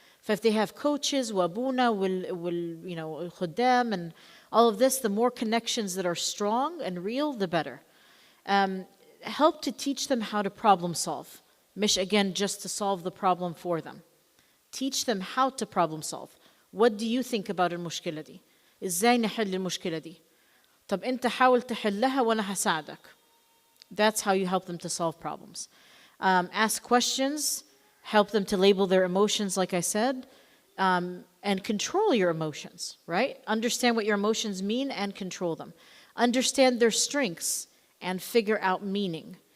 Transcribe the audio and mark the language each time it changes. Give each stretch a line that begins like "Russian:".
English: If they have coaches,
Arabic: وابونا الخدام
English: and all of this, the more connections that are strong and real, the better. Help to teach them how to problem solve.
Arabic: مش
English: again just to solve the problem for them. Teach them how to problem solve. What do you think about
Arabic: المشكلة دي? إزاي نحل المشكلة دي؟ طب أنت حاول تحلها وأنا هساعدك.
English: That's how you help them to solve problems. Ask questions. Help them to label their emotions, like I said, and control your emotions, right? Understand what your emotions mean and control them. Understand their strengths and figure out meaning.